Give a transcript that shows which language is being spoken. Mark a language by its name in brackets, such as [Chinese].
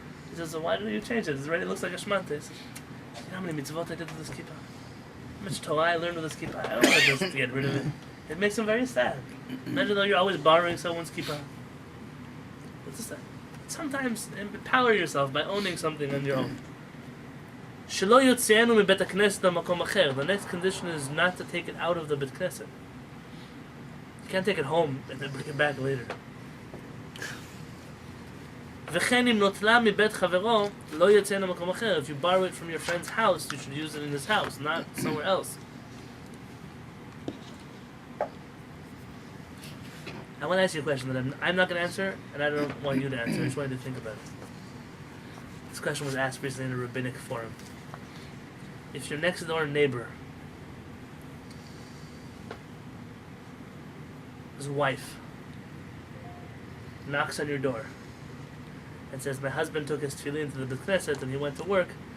[English] He says, "So why do you change it? It already looks like a shmanta." He says, "You know how many mitzvot I did with this kippah? How much Torah I learned with this kippah? I don't want to just get rid of it." It makes him very sad. Imagine though you're always borrowing someone's kippah. What's this? Sometimes empower yourself by owning something on your own. [Hebrew] שלא יוציאנו מבית הכנסת למקום אחר. [English] The next condition is not to take it out of the Beit Knesset. You can't take it home and then bring it back later. [Hebrew] וכן אם נוטלה מבית חברו, לא יוציאנו למקום אחר. [English] If you borrow it from your friend's house, you should use it in his house, not somewhere else. I want to ask you a question that I'm not going to answer, and I don't want you to answer. I just want you to think about it. This question was asked recently in a rabbinic forum. If your next door neighbor, his wife, knocks on your door and says, "My husband took his tefillin to the Beit Knesset and he went to work.